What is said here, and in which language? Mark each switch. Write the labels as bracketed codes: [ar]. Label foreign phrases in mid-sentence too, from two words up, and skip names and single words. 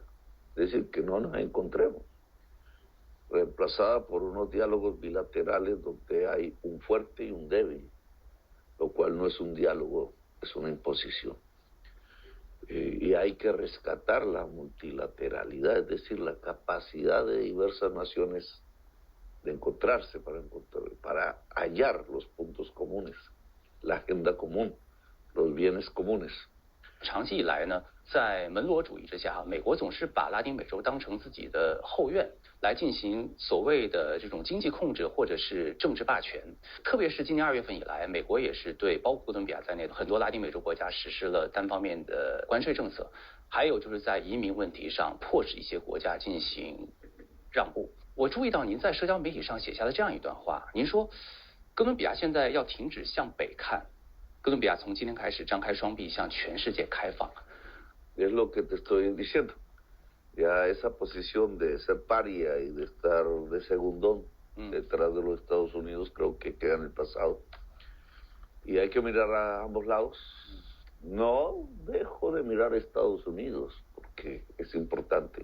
[es] Es decir, que no nos encontremos, reemplazada por unos diálogos bilaterales donde hay un fuerte y un débil, lo cual no es un diálogo, es una imposición. y hay que rescatar la multilateralidad, es decir, la capacidad de diversas naciones de encontrarse para hallar los puntos comunes, la agenda común, los bienes comunes. [zh] 长期以来呢，在门罗主义之下，美国总是把拉丁美洲当成自己的后院来进行所谓的这种经济控制或者是政治霸权。特别是今年2月份以来，美国也是对包括哥伦比亚在内的很多拉丁美洲国家实施了单方面的关税政策，还有就是在移民问题上迫使一些国家进行让步。我注意到您在社交媒体上写下的这样一段话，您说哥伦比亚现在要停止向北看。哥伦比亚从今天开始张开双臂向全世界开放。 [es] Es lo que te estoy diciendo. Ya esa posición de ser paria y de estar de segundón detrás de los Estados Unidos creo que queda en el pasado. Y hay que mirar a ambos lados. No dejo de mirar a Estados Unidos porque es importante.